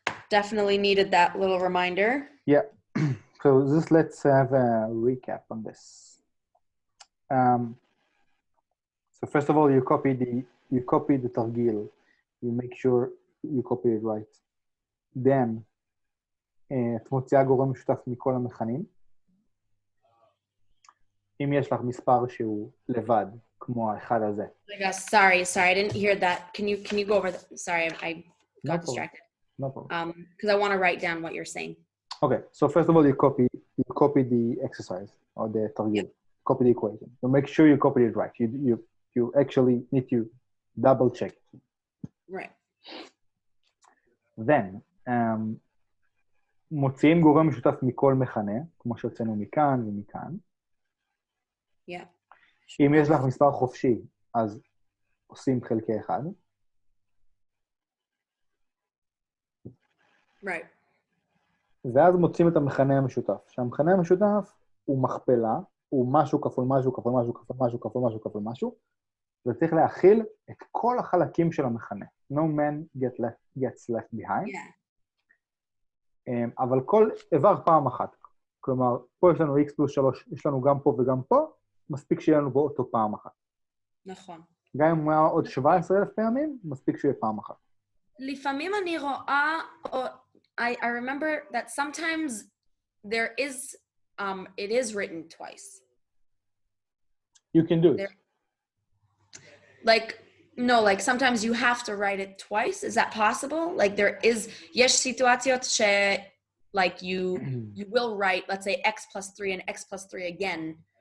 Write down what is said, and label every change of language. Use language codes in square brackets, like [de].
[en] Definitely needed that little reminder. Yeah. So just let's have a recap on this. So first of all, you copy the targil. You make sure you copy it right. Then, [he] את מוציאה גורם משותף מכל המכנים. אם יש לך מספר שהוא לבד, כמו האחד הזה. [en] Sorry, I didn't hear that. Can you go over that? Sorry, I got distracted. No problem. Because I want to write down what you're saying. Okay, so first of all, you copy the exercise or the targil. Yep. Copy the equation. You make sure you copy it right. You actually need to double check it. Right. Then, [he] מוציאים גורם משותף מכל מכנה, כמו שהוצאנו מכאן ומכאן. [en] Yeah. [he] אם יש לך מספר חופשי, אז עושים חלקי 1. [en] Right. [he] ואז מוצאים את המכנה המשותף. שהמכנה המשותף הוא מכפלה, הוא משהו כפול משהו כפול משהו כפול משהו כפול משהו כפול משהו, וצריך להכיל את כל החלקים של המכנה. [en] No man gets left behind. Yeah. [he] אבל כל איבר פעם אחת. כלומר, פה יש לנו x פלוס 3, יש לנו גם פה וגם פה, מספיק שיהיה לנו בו אותו פעם אחת. נכון. גם אם הוא היה עוד 17,000 פעמים, מספיק שיהיה פעם אחת. לפעמים אני רואה, [en] I remember that sometimes there is, it is written twice. You can do it. Like sometimes you have to write it twice. Is that possible? Like there is, [he] יש סיטואציות ש, [en] like you will write, let's say x plus 3 and x plus 3 again.